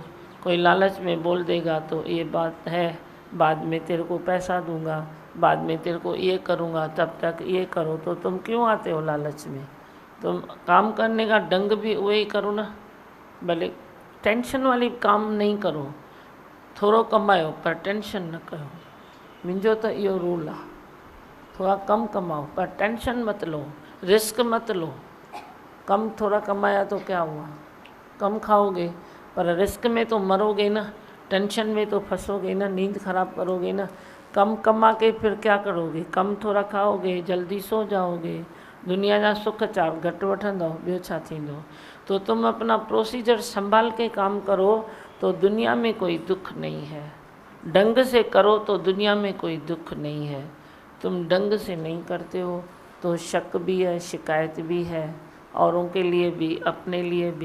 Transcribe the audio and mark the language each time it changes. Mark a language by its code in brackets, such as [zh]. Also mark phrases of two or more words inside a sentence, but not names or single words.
[hi] कोई लालच में बोल देगा तो ये बात है, बाद में तेरे को पैसा दूंगा, बाद में तेरे को ये करूँगा, तब तक ये करो, तो तुम क्यों आते हो लालच में? तुम काम करने का ढंग भी वही करो ना, भले टेंशन वाली काम नहीं करो, [sd] थोड़ो कमायो पर टेंशन न करो। मुंहिंजो तो इहो रूल आहे, [hi] थोड़ा कम कमाओ पर टेंशन मत लो, रिस्क मत लो। कम थोड़ा कमाया तो क्या हुआ, कम खाओगे पर रिस्क में तो मरोगे ना, टेंशन में तो फंसोगे ना, नींद खराब करोगे ना। कम कमा के फिर क्या करोगे, कम थोड़ा खाओगे, जल्दी सो जाओगे, [sd] दुनिया जा सुख चार घटि वठंदो, ॿियो छा थींदो। [hi] तो तुम अपना प्रोसीजर संभाल के काम करो तो दुनिया में कोई दुख नहीं है। ढंग से करो तो दुनिया में कोई दुख नहीं है। तुम ढंग से नहीं करते हो तो शक भी है, शिकायत भी है, औरों के लिए भी, अपने लिए भी।